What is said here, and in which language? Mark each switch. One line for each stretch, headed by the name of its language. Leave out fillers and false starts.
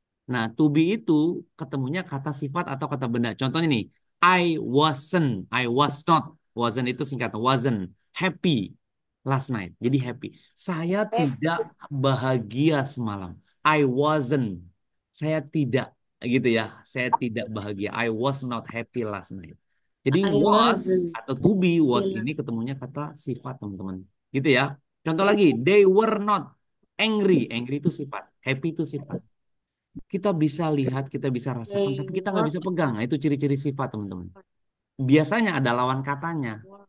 Indonesian: Nah, to be itu ketemunya kata sifat atau kata benda. Contohnya nih,
English: I wasn't, I was not. Wasn't
Indonesian: itu singkatan,
English: wasn't happy last night.
Indonesian: Jadi happy. Saya tidak bahagia semalam.
English: I wasn't.
Indonesian: Saya tidak gitu ya. Saya tidak bahagia.
English: I was not happy last night.
Indonesian: Jadi
English: I was wasn't atau to be was feeling
Indonesian: ini ketemunya kata sifat, teman-teman. Gitu ya. Contoh lagi,
English: they were not angry.
Indonesian: Angry itu sifat. Happy itu sifat. Kita bisa lihat, kita bisa rasakan, tapi kita nggak bisa pegang. Nah, itu ciri-ciri sifat, teman-teman. Biasanya ada lawan katanya.